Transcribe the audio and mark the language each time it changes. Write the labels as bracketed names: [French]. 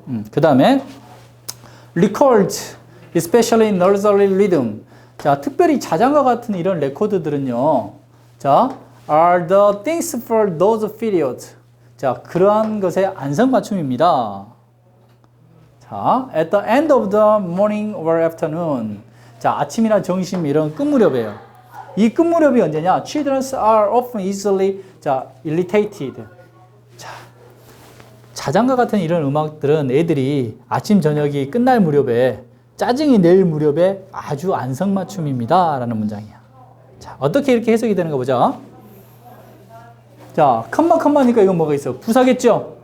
[Korean] 그 다음에 [English] record, especially nursery rhythm. [Korean] 자, 특별히 자장가 같은 이런 레코드들은요. [English] 자, are the things for those periods. [Korean] 자, 그러한 것의 안성맞춤입니다. [English] 자, at the end of the morning or afternoon. [Korean] 자, 아침이나 점심 이런 끝무렵이에요. 이 끝무렵이 언제냐? [English] Children are often easily irritated. [Korean] 자장가 같은 이런 음악들은 애들이 아침 저녁이 끝날 무렵에 짜증이 낼 무렵에 아주 안성맞춤입니다 라는 문장이야. 자, 어떻게 이렇게 해석이 되는가 보자. 자, 컴마니까 이건 뭐가 있어? 부사겠죠?